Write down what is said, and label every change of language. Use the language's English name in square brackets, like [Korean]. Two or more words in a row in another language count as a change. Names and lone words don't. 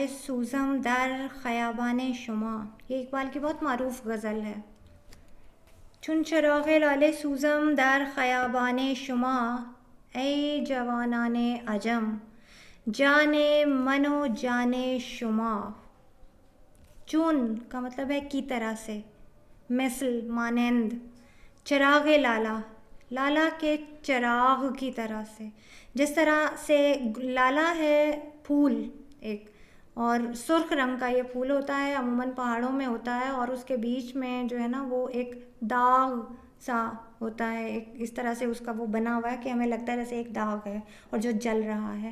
[Persian] سوزم در خیابان شما، [Urdu] یہ اقبال کی بہت معروف غزل ہے. [Persian] چون چراغ لال سوزم در خیابان شما، ای جوانان عجم جان من و جان شما. [Urdu] چون کا مطلب ہے کی طرح سے، مثل مانند، چراغ لالا، لالا کے چراغ کی طرح سے، جس طرح سے لالا ہے پھول ایک، اور سرخ رنگ کا یہ پھول ہوتا ہے، عموماً پہاڑوں میں ہوتا ہے، اور اس کے بیچ میں جو ہے نا وہ ایک داغ سا ہوتا ہے، ایک اس طرح سے اس کا وہ بنا ہوا ہے کہ ہمیں لگتا ہے جیسے ایک داغ ہے اور جو جل رہا ہے.